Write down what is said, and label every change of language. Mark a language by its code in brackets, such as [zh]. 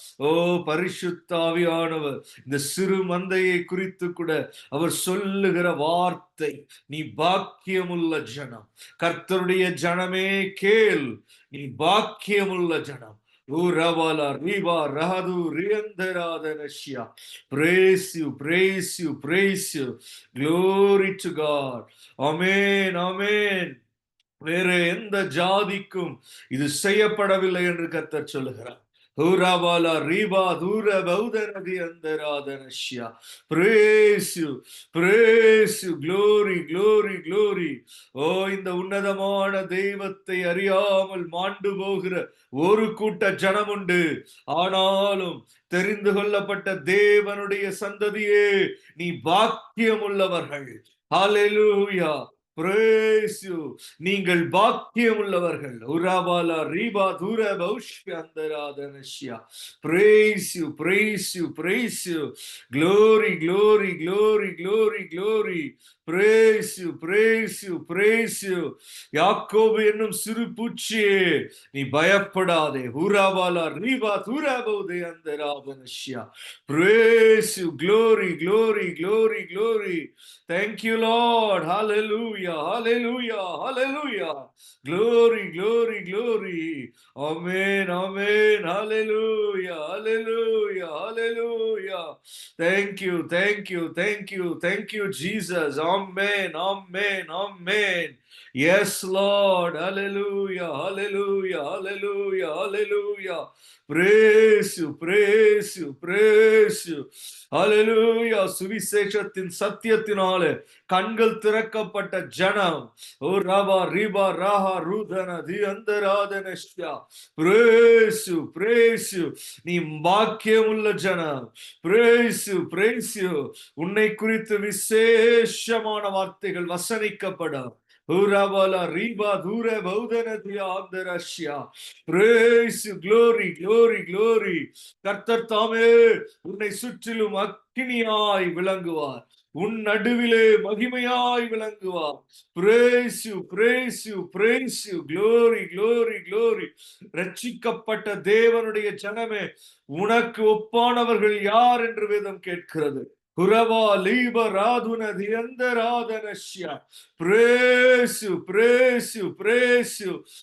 [ta] ஓ பரிசுத்தாவியானவர் இந்த சிறு மந்தையை குறித்து கூட அவர் சொல்லுகிற வார்த்தை, நீ பாக்கியமுள்ள ஜனம். கர்த்தருடைய ஜனமே கேள், நீ பாக்கியமுள்ள ஜனம். Urabala riba rahadu riandaradhanashya. [en] Praise you, praise you, praise you. Glory to God. Amen, amen. [ta] வேற எந்த ஜாதிக்கும் இது செய்யப்படவில்லை என்று கர்த்தர் சொல்லுகிறார். Urabala riba dura baudanadi andaradhanashya. [en] Praise you, praise you, glory, glory, glory. [ta] ஓ, இந்த உன்னதமான தெய்வத்தை அறியாமல் மாண்டு போகிற ஒரு கூட்ட ஜனம் உண்டு. ஆனாலும் தெரிந்து கொள்ளப்பட்ட தேவனுடைய சந்ததியே, நீ பாக்கியம் உள்ளவர்கள். ஹalleluya, [en] praise you. [ta] நீங்கள் பாக்கியம் உள்ளவர்கள். உராபாலா ரீபா தூர பௌஷ்யந்தராதனஷ்யா. [en] Praise you, praise you, praise you. Glory, glory, glory, glory, glory. Praise you, praise you, praise you. [ta] யாக்கோபு என்னும் சிறு பூச்சியே, நீ பயப்படாதே. உராபாலா ரீபா தூர பௌதயந்தராதனஷ்யா. [en] Praise you, glory, glory, glory, glory. Thank you, Lord. Hallelujah, hallelujah, hallelujah. Glory, glory, glory. Amen, amen. Hallelujah, hallelujah, hallelujah. Thank you, thank you, thank you, thank you, Jesus. Amen, amen, amen. Yes, Lord. Hallelujah, hallelujah, hallelujah, hallelujah. Praise you, praise you, praise you. Hallelujah. [ta] சுவிசேஷத்தின் சத்தியத்தினாலே கண்கள் திறக்கப்பட்ட ஜனம். ஓ ரபா ரிபா ராஹா ரூதன தி அந்தராதனஷ்யா. [en] Praise you, praise you. [ta] நீ பாக்கியமுள்ள ஜனம். [en] Praise you, praise you. [ta] உன்னை குறித்து விசேஷமான வார்த்தைகள் வசனிக்கப்படும். Urabala riba dure baudanadya andarashya. [en] Praise you, glory, glory, glory. [ta] கர்த்தர் தாமே உன்னை சுற்றிலும் அக்கினியாய் விளங்குவார். உன் நடுவிலே மகிமையாய் விளங்குவார். [en] Praise you, praise you, praise you. Glory, glory, glory. [ta] ரட்சிக்கப்பட்ட தேவனுடைய ஜனமே, உனக்கு ஒப்பானவர்கள் யார் என்று வேதம் கேட்கிறது. Kurava liba raduna diandaradhanashya. [en] Praise you, praise you, praise you.